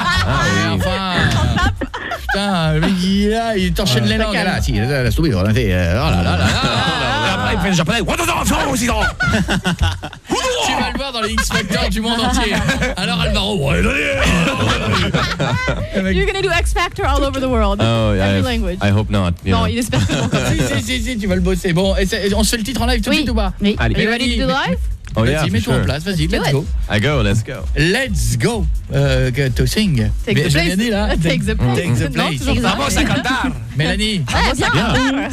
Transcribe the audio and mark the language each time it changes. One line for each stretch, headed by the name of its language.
French: Ah oui. Enfin, putain, il t'enchaîne les langues là. Si, là, subito, là, oh là là là. Ah. Il fait le japonais. Tu vas le voir dans les X-Factor du monde entier. Alors Alvaro.
English: You're gonna do X-Factor all over the world. Oh, yeah, every I language. I hope not.
French: Non, il espère que si, tu vas le bosser. Bon, on se fait le titre en live tout de suite ou pas? Oui. Allez.
English: Are you ready to do live? Oh yeah, for
French: mets-toi
English: sure.
French: en place, vas-y,
English: do let's it. Go. I go, let's go. Let's go to sing. Take the place.
French: Mélanie, là.
English: Take the place.
Spanish: Vamos a cantar.
French: Mélanie.
Spanish: Vamos a cantar.